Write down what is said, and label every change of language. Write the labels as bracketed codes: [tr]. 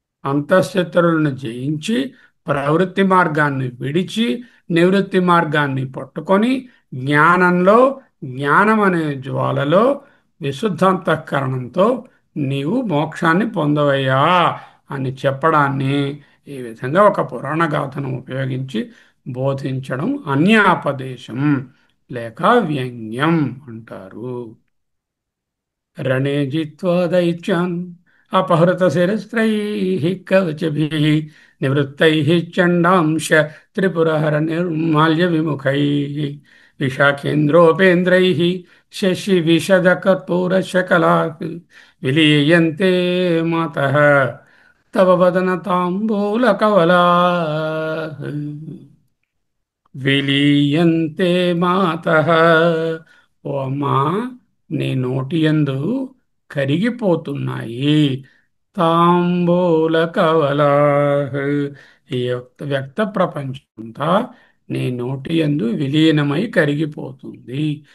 [te] అంతఃశత్రువులను జయించి ప్రవృత్తి మార్గాన్ని విడిచి నివృత్తి మార్గాన్ని పట్టుకొని జ్ఞానంలో జ్ఞానం అనే జ్వాలలో విశుద్ధాంతఃకరణంతో నీవు మోక్షాన్ని పొందవయ్యా అని చెప్పడాన్ని ఈ విధంగా ఒక పురాణ గాథను ఉపయోగించి బోధించడం అన్యాపదేశం లేక వ్యంగ్యం అంటారు. [sa] రణే జిత్వా దైత్యాన్ अपहृतशिरस्त्रैः कवचभिः निवृत्तैः चण्डांश त्रिपुरहर निर्माल्यविमुखैः विशाखेन्द्रोपेन्द्रैः शशिविशदकर्पूरशकलाः विलीयन्ते मातः तव वदनताम्बूलकवलाः విలీయంతే మాతః. [te] ఓ అమ్మా, నీ నోటి యందు కరిగిపోతున్నాయి తాంబూల కవలాః. ఈ వ్యక్త ప్రపంచమంతా నీ నోటి యందు విలీనమై కరిగిపోతుంది.